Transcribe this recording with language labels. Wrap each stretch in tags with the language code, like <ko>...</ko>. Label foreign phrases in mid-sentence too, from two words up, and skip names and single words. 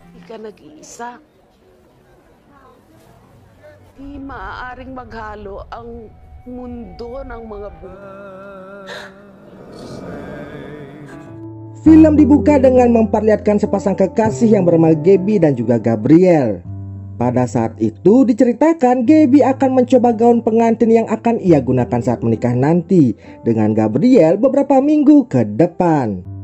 <tl>ka nag-iisa. Di maaaring maghalo ang mundo ng mga</tl> <id>Film dibuka dengan memperlihatkan sepasang kekasih yang bernama Gaby dan juga Gabriel. Pada saat itu diceritakan Gaby akan mencoba gaun pengantin yang akan ia gunakan saat menikah nanti dengan Gabriel beberapa minggu ke depan.</id>